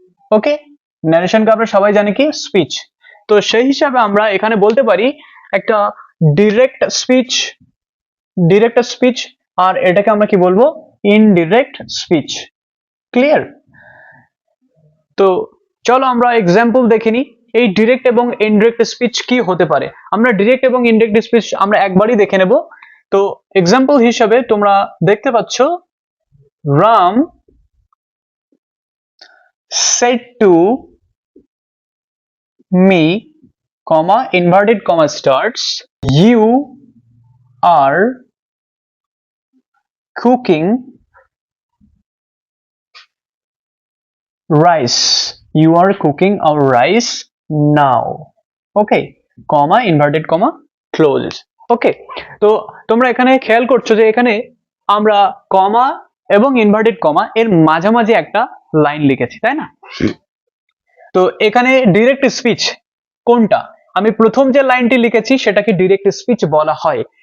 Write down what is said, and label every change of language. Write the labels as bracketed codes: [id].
[bn] ওকে, ন্যারেশনকে আমরা সবাই জানি কি? স্পিচ। তো সেই হিসাবে আমরা এখানে বলতে পারি একটা ডিরেক্ট স্পিচ, ডিরেক্ট স্পিচ, আর এটাকে আমরা কি বলবো? Indirect speech. ক্লিয়ার? তো চলো আমরা এক্সাম্পল দেখে নিই এই ডিরেক্ট এবং ইনডিরেক্ট স্পিচ কি হতে পারে। আমরা ডিরেক্ট এবং ইনডিরেক্ট স্পিচ আমরা একবারই দেখে নেব। তো এক্সাম্পল হিসাবে তোমরা দেখতে পাচ্ছ, [en] Ram said to me, comma, inverted comma starts, you are cooking rice, you are cooking our rice now. Okay, comma, inverted comma close. [bn] ওকে, তো তোমরা এখানে খেয়াল করছো যে এখানে আমরা কমা এবং ইনভার্টেড কমা এর মাঝামাঝি একটা লাইন লিখেছি, তাই না? তো এখানে ডিরেক্ট স্পিচ কোনটা? আমি প্রথম যে লাইনটি লিখেছি সেটাকে ডিরেক্ট স্পিচ বলা হয়।